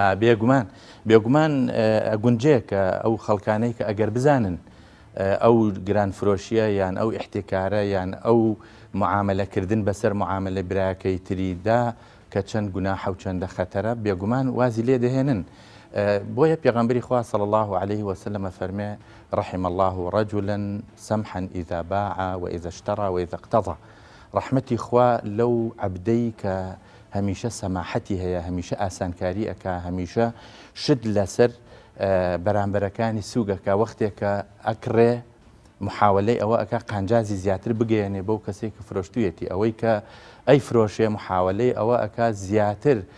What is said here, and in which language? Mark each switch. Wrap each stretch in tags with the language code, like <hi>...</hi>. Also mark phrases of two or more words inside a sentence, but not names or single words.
<ckb>بێگومان گونجەیە کە ئەو خەڵکانەی کە ئەگەر بزانن ئەو گرانفرۆشیە یان ئەو احتکارە یان ئەو معاملەکردن بەسەر معاملە براکەی تریدا کە چەند گوناح و چەندە خەتەرە بێگومان وازی لێ دەهێنن بۆیە پێغەمبەری خوا</ckb> <ar>صلی الله عليه</ar> <ckb>وسلم فەرمێ</ckb> <ar>رحم الله رجلا سمحا إذا باع وإذا اشترى وإذا اقتضى</ar> <ckb>ڕەحمەتی خوا لەو عەبدەی کە هەمیشە سەماحەتی هەیە هەمیشە ئاسانکاری ئەکا هەمیشە شت لەسەر بەرامبەرەکانی سووگەکە وەختێکە ئەکڕێ محاولەی ئەوە ئەکا قانجازی زیاتر بگەیەنێ بەو کەسێک کە فرۆشتوویەتی ئەوەی کە ئەی فرۆشێ محاولەی ئەوە ئەکا زیاتر</ckb>